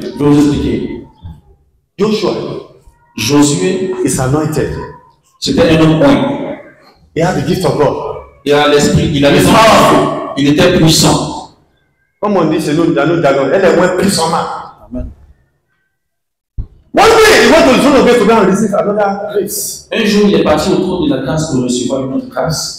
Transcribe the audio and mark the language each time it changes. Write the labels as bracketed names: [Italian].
[French] Je vais vous expliquer. [English] Joshua [French] Josué, [English] is anointed. [French] c'était un homme oint. [English] He had the gift of God. [French] Il a l'esprit, il avait son feu. Il était puissant. Comme on dit chez nous, dans notre jargon, elle est moins puissante. Amen. [English] One day, he went to the throne of God to go and receive another grace. [French] Un jour, il est parti au trône de la grâce pour recevoir une autre grâce.